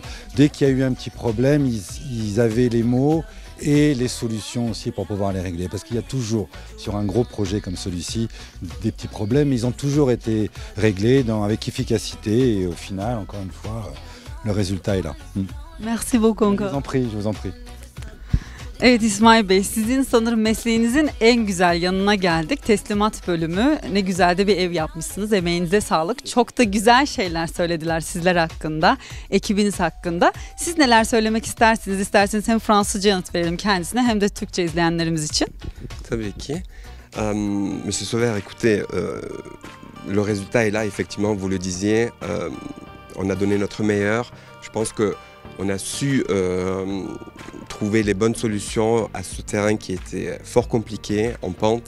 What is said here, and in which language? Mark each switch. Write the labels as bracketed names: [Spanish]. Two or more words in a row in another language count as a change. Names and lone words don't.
[French] Dès qu'il y a eu un petit problème, ils avaient les mots et les solutions aussi pour pouvoir les régler. Parce qu'il y a toujours, sur un gros projet comme celui-ci, des petits problèmes. Ils ont toujours été réglés avec efficacité et au final, encore une fois, le résultat est là. Merci beaucoup. Je vous en prie. [Turkish] Evet İsmail Bey, sizin sanırım mesleğinizin en güzel yanına geldik. Teslimat bölümü. Ne güzel de bir ev yapmışsınız. Emeğinize sağlık. Çok da güzel şeyler söylediler sizler hakkında, ekibiniz hakkında. Siz neler söylemek istersiniz? İsterseniz hem Fransızca yanıt verelim kendisine hem de Türkçe izleyenlerimiz için. Tabii ki. [French] Monsieur Sauver, écoutez, le résultat est là, effectivement, vous le disiez. On a donné notre meilleur. Je pense que on a su trouver les bonnes solutions à ce terrain qui était fort compliqué, en pente.